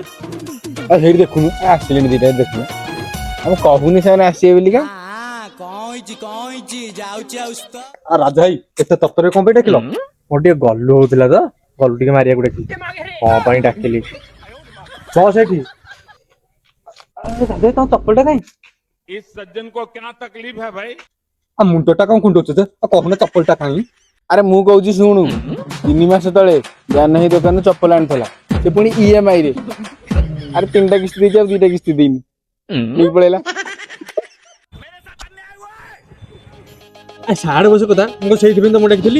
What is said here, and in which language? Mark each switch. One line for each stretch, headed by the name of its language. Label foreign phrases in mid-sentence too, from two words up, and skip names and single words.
Odia: ହେଇଠି ଦେଖୁନୁ ଆସିଲେଣି ଦିଟା ଦେଖୁନୁ। ଆମେ କହୁନି ସେମାନେ ଆସିବେ ବୋଲିକା। ରାଜା ଭାଇ ଏତେ ତତ୍ତରେ କଣ ପାଇଁ ଡାକିଲ? ମୋର ଟିକେ ଗଲୁ ହଉଥିଲା ତ, ଗଲୁ ଟିକେ ମାରିବାକୁ ଡାକିଲି। କଣ ପାଇଁ ଡାକିଲି? କହ ସେଠି ତମ ଚପଲଟା କାଇଁ?
Hindi: इस सज्जन को क्या तकलीफ है भाई?
Odia: ଆଉ ମୁଣ୍ଡଟା କଣ କୁଣ୍ଡଉଛ ଯେ? ଆଉ କହୁନ ଚପଲଟା କାଇଁ? ଆରେ ମୁଁ କହୁଛି ଶୁଣୁ, 3 ମାସ ତଳେ ଜାନହି ଦୋକାନରୁ ଚପଲ ଆଣିଥିଲା। ସେ ପୁଣି EMI ରେ। ଆରେ 3ଟା କିସ୍ତି ଦେଇଛି ଆଉ 2ଟା କିସ୍ତି ଦେଇନି, ନେଇକି ପଳେଇଲା। ସାଡେ ବସ କଥା ମୁଁ ସେଇଥିପାଇଁ ତ ମୁଁ ଡାକିଥିଲି।